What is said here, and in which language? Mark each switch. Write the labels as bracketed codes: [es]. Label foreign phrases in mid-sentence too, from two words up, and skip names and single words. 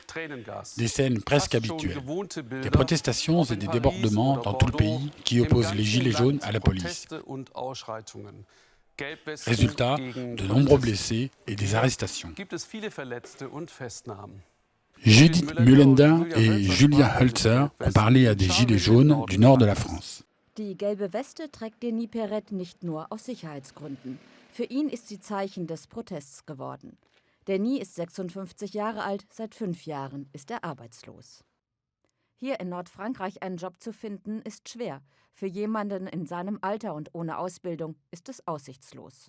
[fr] Des scènes presque habituelles. Des protestations et des débordements dans tout le pays qui opposent les Gilets jaunes à la police. Résultat, de nombreux blessés et des arrestations. Judith Mühlender et Julia Hölzer ont parlé à des Gilets jaunes du nord de la France. [de] Die gelbe Weste trägt Denis Perret nicht nur aus Sicherheitsgründen. Für ihn ist sie Zeichen des Protests geworden. Denis ist 56 Jahre alt, seit 5 Jahren ist er arbeitslos. Hier in Nordfrankreich einen Job zu finden, ist schwer. Für jemanden in seinem Alter und ohne Ausbildung ist es aussichtslos.